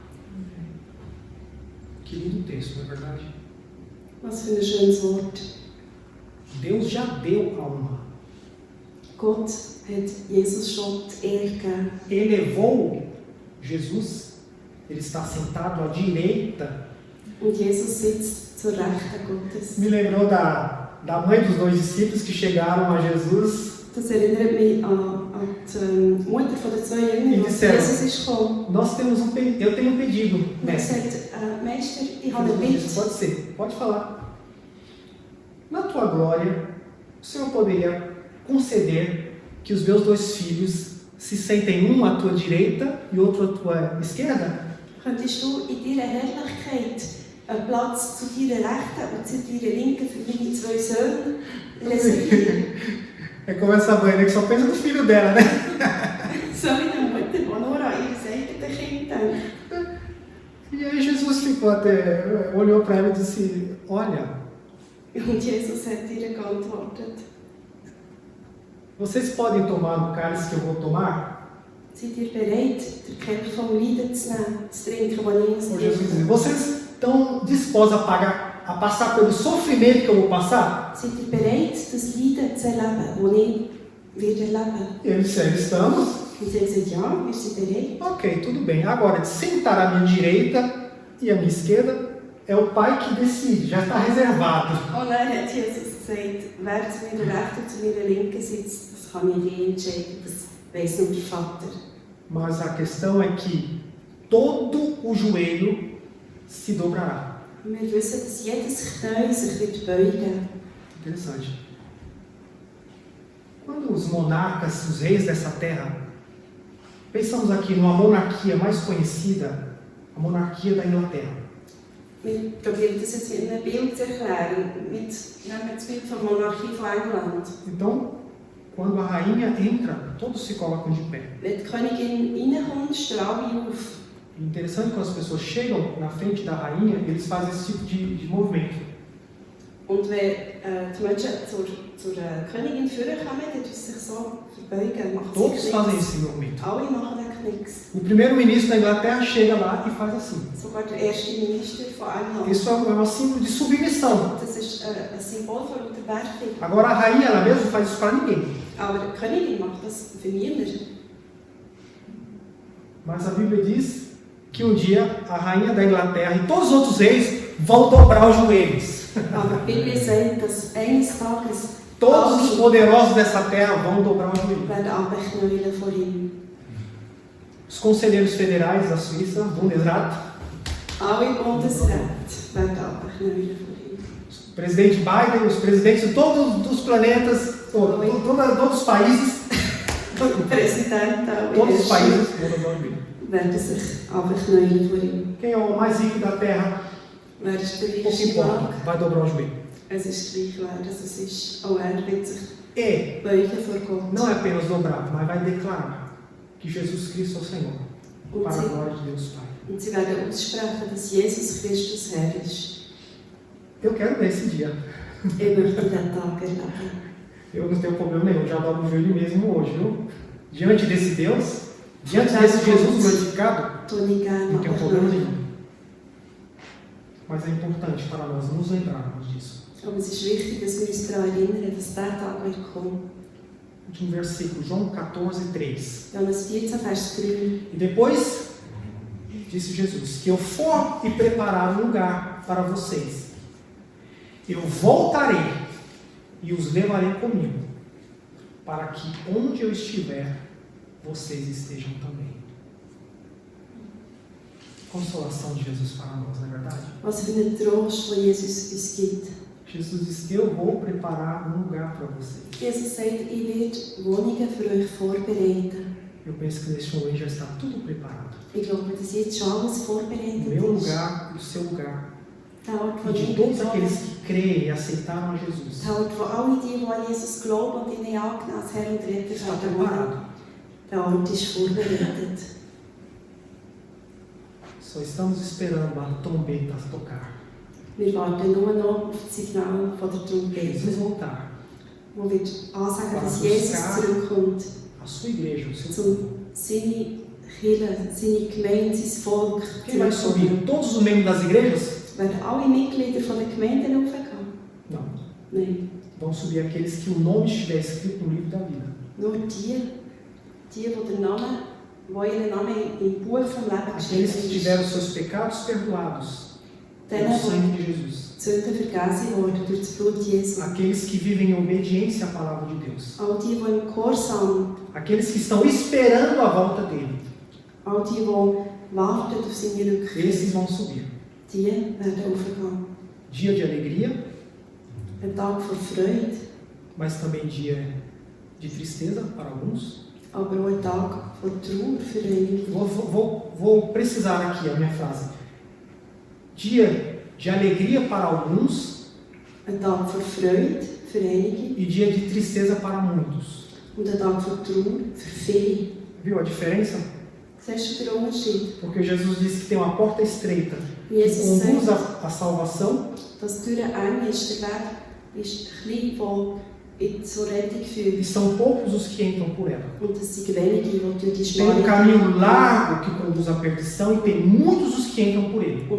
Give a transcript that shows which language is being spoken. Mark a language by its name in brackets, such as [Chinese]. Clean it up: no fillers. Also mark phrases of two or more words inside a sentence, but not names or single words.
[Portuguese] Que lindo texto, não é verdade? [German] Was für ein schönes Wort. [Portuguese] Deus já deu a honra. [German] Gott hat Jesus schon die Ehre gegeben. [Portuguese] Elevou Jesus, ele está sentado à direita. [German] Und Jesus sitzt zur Rechten Gottes. [Portuguese] Me lembrou da mãe dos dois discípulos que chegaram a Jesus. [German] Das erinnert mich an die Mutter von den 2 Jüngern, als Jesus ist gekommen. [Portuguese] Eu tenho um pedido, [German] Und er [Portuguese] mestre. [German] sagt, Meister, ich habe eine Bitte. [Portuguese] Pode ser, pode falar. Na tua glória, o Senhor poderia conceder que os meus 2 filhos se sentem um à tua direita e outro à tua esquerda? [German] Könntest du in deiner Herrlichkeit einen Platz zu deiner Rechten und zu deiner Linken für meine 2 Söhne reservieren? [Portuguese] É como essa mãe, né, que só pensa no filho dela, né? [German] So wie die Mutter, die nur an ihr eigenes Kind denkt. [Portuguese] E aí Jesus olhou para ela e disse: olha, [German] Und Jesus hat ihr geantwortet: [Portuguese] vocês podem tomar o cálice que eu vou tomar? [German] Seid ihr bereit, den Kelch vom Leiden zu nehmen, zu trinken, was ich [Portuguese] Ou Jesus [German] trinke? [Portuguese] disse: vocês estão dispostos a passar pelo sofrimento que eu vou passar? [German] Seid ihr bereit, das Leiden zu erleben, das ich werde erleben? [Portuguese] E eles disseram: estamos. [German] Und sie haben gesagt, ja, wir sind bereit. [Portuguese] Ok, tudo bem. Agora, de sentar à minha direita e à minha esquerda, é o Pai que decide, já está reservado. [German] Und dann hat Jesus gesagt, wer zu meiner Rechten und zu meiner Linken sitzt, das kann ich nie entscheiden, das weiss nur der Vater. [Portuguese] Mas a questão é que todo o joelho se dobrará. [German] Wir wissen, dass jedes Knie sich wird beugen. [Portuguese] Interessante. Quando os monarcas, os reis dessa terra, pensamos aqui numa monarquia mais conhecida, a monarquia da Inglaterra. [German] Wir probieren das jetzt in einem Bild zu erklären. Nehmen wir das Bild von Monarchie von England. [Portuguese] Então, quando a rainha entra, todos se colocam de pé. [German] Wenn die Königin reinkommt, stehen alle auf. [Portuguese] Interessante, quando as pessoas chegam na frente da rainha, eles fazem esse tipo de movimento. [German] Und wenn die Menschen zur Königin vorkommen, dann tun sie sich so verbeugen. [Portuguese] Todos fazem esse movimento. [German] Alle machen den Knicks. [Portuguese] O primeiro-ministro da Inglaterra chega lá e faz assim. [German] Sogar der erste Minister von England. [Portuguese] Isso é um símbolo de submissão. [German] Das ist ein Symbol von Unterwerfung. [Portuguese] Agora a rainha, ela mesma faz isso para ninguém. [German] Aber die Königin macht das für niemanden. [Portuguese] Mas a Bíblia diz que um dia a rainha da Inglaterra e todos os outros reis vão dobrar os joelhos. [German] Aber die Bibel sagt, dass eines Tages [Portuguese] Todos os poderosos dessa terra vão dobrar os joelhos. [German] werden abknäulen vor ihm. [Portuguese] Os conselheiros federais da Suíça, [German] Bundesrat, Alle Bundesräte werden abknäulen vor ihm. [Portuguese] o presidente Biden, os presidentes de todos os planetas, todos os países, [German] Der Präsident auch [Portuguese] todos os países vão dobrar os joelhos. [German] werden sich abknäulen vor ihm. [Portuguese] Quem é o mais rico da terra, [German] Wer ist der [Portuguese] pouco [German] reichste [Portuguese] importa, [German] Mann? [Portuguese] vai dobrar o joelho. [German] Es ist gleich wer das ist. Auch wird sich [Portuguese] E [German] beugen vor Gott. [Portuguese] não é apenas dobrar, mas vai declarar que Jesus Cristo é o Senhor, para a glória de Deus Pai. [German] Und sie werden aussprechen, dass Jesus Christus Herr ist. [Portuguese] Eu quero ver esse dia. [German] Ich möchte diesen Tag erleben. [Portuguese] Eu não tenho problema nenhum, já dobro o joelho mesmo hoje, viu? Diante desse Deus, diante desse Jesus glorificado, [German] Tue ich gerne [Portuguese] não tenho problema [German] abknäulen. [Portuguese] nenhum. Mas é importante para nós nos lembrarmos disso. [German] Aber es ist wichtig, dass wir uns daran erinnern, dass dieser Tag wird kommen. [Portuguese] Último versículo, João 14:3. [German] Johannes 14, Vers 3. [Portuguese] E depois, disse Jesus, que eu for e preparar um lugar para vocês, eu voltarei e os levarei comigo, para que onde eu estiver, vocês estejam também. consolação de Jesus para nós, não é verdade? [German] Was für einen Trost, den Jesus uns gibt. [Portuguese] Jesus diz: eu vou preparar um lugar para vocês. [German] Jesus sagt, ich werde Wohnungen für euch vorbereiten. [Portuguese] Eu penso que neste momento já está tudo preparado. [German] Ich glaube, dass jetzt schon alles [Portuguese] O [German] vorbereitet [Portuguese] meu [German] ist. [Portuguese] lugar e o seu lugar. [German] Der Ort, [Portuguese] E [German] wo [Portuguese] de [German] ich [Portuguese] todos [German] bin, [Portuguese] aqueles que creem e aceitaram a Jesus, [German] der Ort, wo alle die an Jesus glauben und ihn angenommen als Herr und Retter [Portuguese] está [German] werden wohnen. [Portuguese] preparado. [German] Der Ort ist vorbereitet. [Portuguese] Só estamos esperando a trombeta tocar. [German] Wir warten nur noch auf das Signal von der [Portuguese] Jesus [German] Trompete, [Portuguese] voltar. [German] wo wird ansagen, dass [Portuguese] Para [German] Jesus [Portuguese] buscar [German] zurückkommt, [Portuguese] A sua igreja, o seu um povo. [German] seine Kirche, seine Gemeinde, sein Volk [Portuguese] Quem vai subir? [German] zurückzukommen. [Portuguese] Todos os membros das igrejas? [German] Werden alle Mitglieder von der Gemeinde raufgehen? [Portuguese] Não. [German] Nein. [Portuguese] Vão subir aqueles que o nome estiver escrito no livro da vida. [German] Nur die ihren Namen im Buch vom Leben [Portuguese] Aqueles que [German] geschrieben ist. [Portuguese] tiveram seus pecados perdoados pelo [German] Denen, [Portuguese] sangue [German] die [Portuguese] de Jesus. [German] die Sünden vergessen wurden durch das Blut Jesu. [Portuguese] Aqueles que vivem em obediência à palavra de Deus. [German] All die im Gehorsam, [Portuguese] Aqueles que estão esperando a volta dele. [German] all die warten auf seine Rückkehr, [Portuguese] Esses vão subir. [German] die werden raufgehen. [Portuguese] Dia de alegria, [German] Ein Tag vor Freude, [Portuguese] mas também dia de tristeza para alguns. [German] aber auch ein Tag vor Trauer für einige. [Portuguese] Vou precisar aqui a minha frase. Dia de alegria para alguns [German] Ein Tag vor Freude für einige [Portuguese] e dia de tristeza para muitos. [German] und ein Tag vor Trauer für viele. [Portuguese] Viu a diferença? [German] Siehst du den Unterschied? [Portuguese] Porque Jesus disse que tem uma porta estreita que [German] Jesus [Portuguese] conduz [German] sagt, [Portuguese] à salvação, [German] dass die Tür eng ist, der Weg ist klein, der zur Rettung führt. [Portuguese] e são poucos os que entram por ela. [German] Und es sind wenige, die durch die [Portuguese] Tem um [German] schmale [Portuguese] caminho largo que conduz à perdição e tem muitos os que entram por ele.